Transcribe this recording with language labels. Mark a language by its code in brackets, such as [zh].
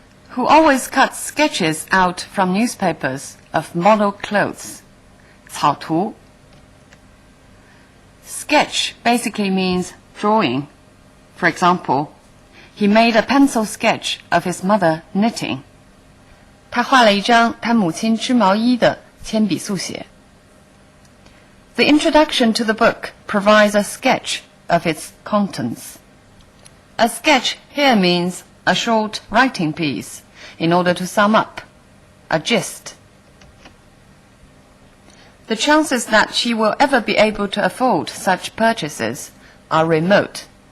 [en] Who always cuts sketches out from newspapers of model clothes. [zh] 草图. [en] Sketch basically means drawing. For example, he made a pencil sketch of his mother knitting. [zh] 他画了一张他母亲织毛衣的铅笔速写. [en] The introduction to the book provides a sketch of its contents. A sketch here means a short writing piece in order to sum up, a gist. The chances that she will ever be able to afford such purchases are remote.